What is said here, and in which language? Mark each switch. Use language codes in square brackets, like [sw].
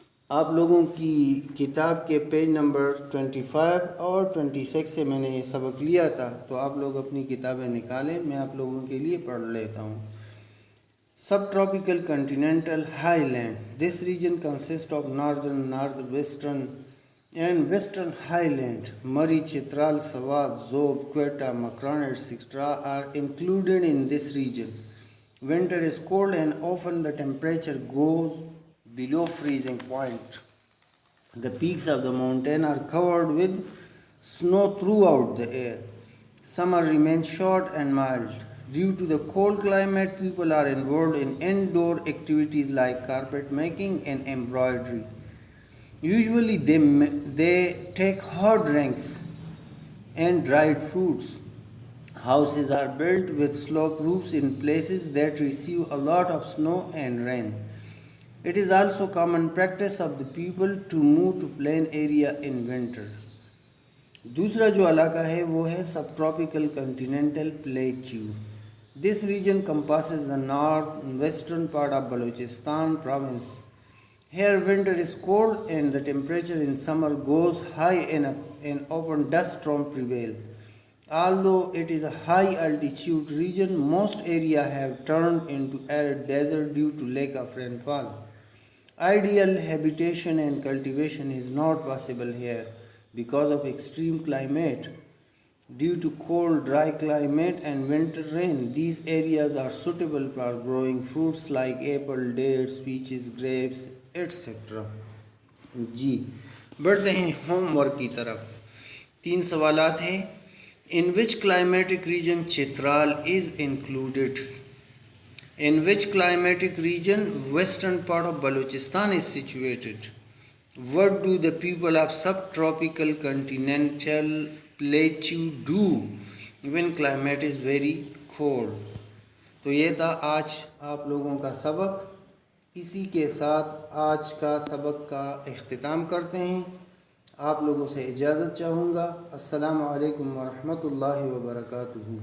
[ur] آپ لوگوں کی کتاب کے پیج نمبر 25 اور 26 سے میں نے یہ سبق لیا تھا، تو آپ لوگ اپنی کتابیں نکالیں، میں آپ لوگوں کے لیے پڑھ لیتا ہوں۔ [en] Sub tropical کنٹیننٹل high land, this region consist of northern, north western and western high land, Murree, Chitral, Swat, Zhob, Quetta, Makran etc. are included in this region. Winter is cold and often the temperature goes below freezing point. The peaks of the mountain are covered with snow throughout the year. Summer remains short and mild. Due to the cold climate, people are involved in indoor activities like carpet making and embroidery. Usually they take hot drinks and dried fruits. Houses are built with sloped roofs in places that receive a lot of snow and rain. It is also common practice of the people to move to plain area in winter. [ur] دوسرا جو علاقہ ہے وہ ہے سب tropical کنٹیننٹل Plato. [en] This region compasses the north and western part of Balochistan province. Here winter is cold and the temperature in summer goes high enough and open dust storms prevail. Although it is a high altitude region, most areas have turned into arid desert due to lack of rainfall. Ideal habitation and cultivation is not possible here because of extreme climate. Due to cold, dry climate and winter rain, these areas are suitable for growing fruits like apple, dates, peaches, grapes, etc. [ur] جی بڑھتے ہیں home work کی طرف۔ 3 سوالات ہیں۔ [en] In which climatic region Chitral is included? In which climatic region western part of Balochistan is situated? What do the people of subtropical continental plateau do when climate is very cold? [ur] تو یہ تھا آج آپ لوگوں کا سبق. اسی کے ساتھ آج کا سبق کا اختتام کرتے ہیں. آپ لوگوں سے اجازت چاہوں گا. السلام علیکم ورحمۃ اللہ وبرکاتہ.